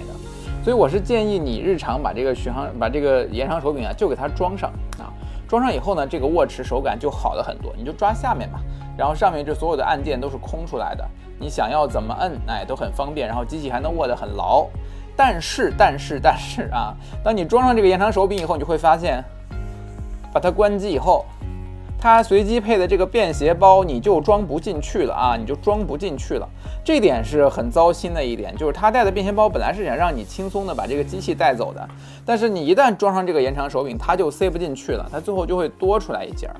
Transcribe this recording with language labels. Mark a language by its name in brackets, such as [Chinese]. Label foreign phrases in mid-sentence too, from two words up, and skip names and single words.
[Chinese] 所以我是建議你日常把這個延長手柄啊就給它裝上啊，裝上以後呢，這個握持手感就好了很多。你就抓下面吧，然後上面這所有的按鍵都是空出來的，你想要怎麼摁，哎，都很方便，然後機器還能握得很牢。但是啊，當你裝上這個延長手柄以後，你就會發現，把它關機以後，它隨機配的這個便攜包你就裝不進去了啊，你就裝不進去了。這點是很糟心的一點，就是它帶的便攜包本來是想讓你輕鬆的把這個機器帶走的，但是你一旦裝上這個延長手柄，它就塞不進去了，它最後就會多出來一節。